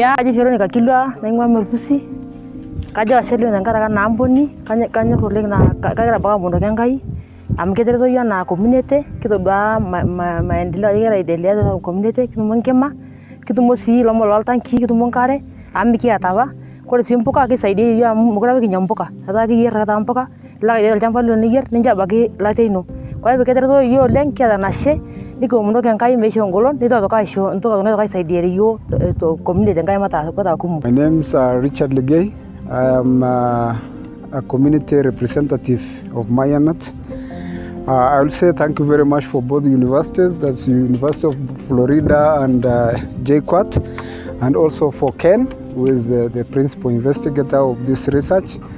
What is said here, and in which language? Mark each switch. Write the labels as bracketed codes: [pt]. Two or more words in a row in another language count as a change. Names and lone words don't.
[mas] Kaji Veronica Kilwa naing'ua Mepusi Kajo ashe oleng tenkaraki naamponi, kanyor oleng naa kagira abaki amonoki Enkai amu ketareto yiok enaa community, kitodua maendeleo ajo kegira aendelea tiatua community, kitumo enkima, kitumo sii ilomon loltankii, kitumo enkare amu mikiata apa. Kore sii mpuka kisaidia yiok amu mekure apa kinya mpuka, etaa kiyierr taa mpuka, ilo ake olchamba lino niyierr nincho ebaiki latia ino. [sw] Kwa hivyo [mas] ketareto yiok oleng, kiata enashe, nikiomonoki Enkai meishoo engolon, nitoki aitoki aisho entoki naitoki aisaidia yiok community Enkai metaa kumok. [en] My name is Richard Legay. I am a community representative of Mayanat. I will say thank you very much for both universities, that's University of Florida and JQuat, and also for Ken, who is the principal investigator of this research.